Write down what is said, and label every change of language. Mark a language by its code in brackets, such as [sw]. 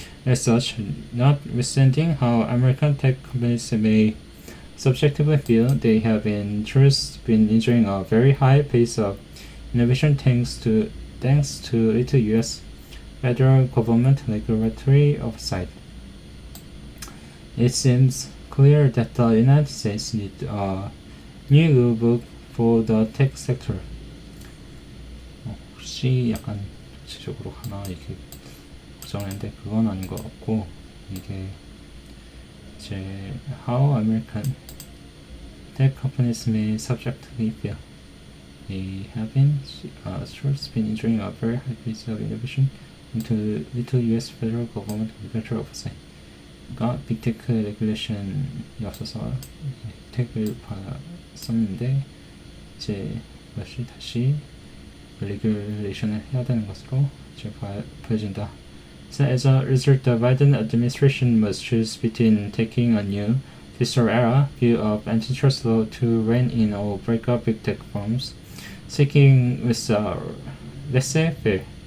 [en] As such, notwithstanding how American tech companies may subjectively feel, they have in truth been enjoying a very high pace of innovation thanks to little U.S. federal government regulatory oversight. It seems clear that the United States needs a new rulebook for the tech sector. [ko] 혹시 약간 전체적으로 하나 이렇게 걱정했는데 그건 아닌 것 같고, 이게 이제 [en] how American tech companies may subjectively feel. They have been enjoying a very high pace of innovation into little U.S. federal government regulatory oversight. [ko] 그러니까 빅테크 레귤레이션이 없어서 혜택을 받았었는데 이제 이것이 다시 레귤레이션을 해야 되는 것으로 이제 보여진다. [en] So as a result, the Biden administration must choose between taking a new fiscal era view of antitrust law to rein in or break up big tech firms, seeking with laissez-faire.